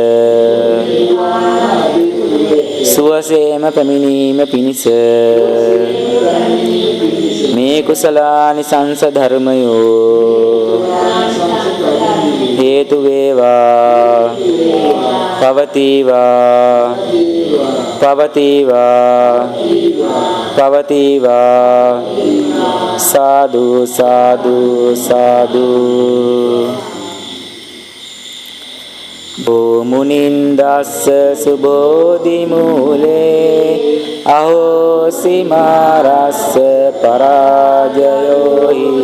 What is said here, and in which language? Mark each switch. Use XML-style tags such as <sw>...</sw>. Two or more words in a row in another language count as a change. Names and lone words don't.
<si>සුවසේම පැමිණීම පිණිස මේ කුසලානිසංස ධර්මයෝ හේතු වේවා පවතිවා පවතිවා පවතිවා සාදු සාදු සාදු</si> <pi>මුනින්දස්ස සුබෝධි මූලේ අහෝසි මාරස්ස පරාජයෝහි</pi>